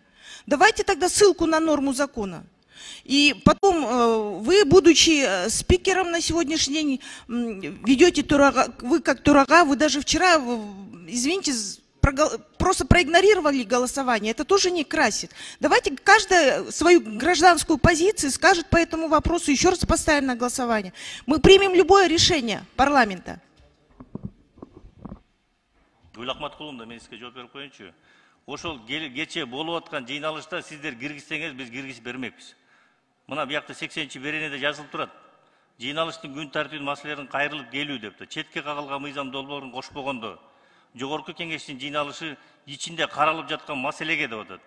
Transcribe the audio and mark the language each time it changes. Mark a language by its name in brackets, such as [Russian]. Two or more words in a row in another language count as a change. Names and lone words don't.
[Russian] Давайте тогда ссылку на норму закона. И потом вы, будучи спикером на сегодняшний день, ведете турага, вы как турага, вы даже вчера, извините, просто проигнорировали голосование. Это тоже не красит. Давайте каждая свою гражданскую позицию скажет по этому вопросу, еще раз поставим на голосование. Мы примем любое решение парламента. [Kyrgyz] Ошол кече болуп аткан жыйналышта сиздер киргизсеңиз, биз киргизип бермекпиз. Мына буякта 80-чи беренеде жазылып турат. Жыйналыштын күн тартибинин маселелерин кайрылып келүү депти. Четке кагылган мыйзам долбоорун кошпогондо, жогорку кеңештин жыйналышы ичинде каралып жаткан маселеге деп атат.